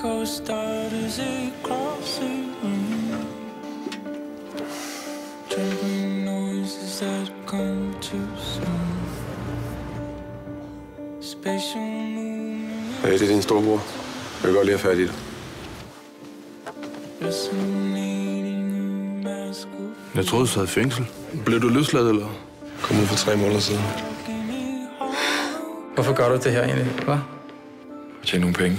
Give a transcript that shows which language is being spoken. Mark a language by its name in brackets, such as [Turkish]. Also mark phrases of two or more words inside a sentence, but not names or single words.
[English] start as it crosses room. Trembling noises that come too soon. Spatial movement. [Danish] Hey, det er din storebror. Jeg vil godt lige have fat i det. Jeg troede, du sad i fængsel. Blev du løsladt, eller? Kom ud for 3 måneder siden. Hvorfor gør du det her egentlig, hva'? Tjene nogle penge.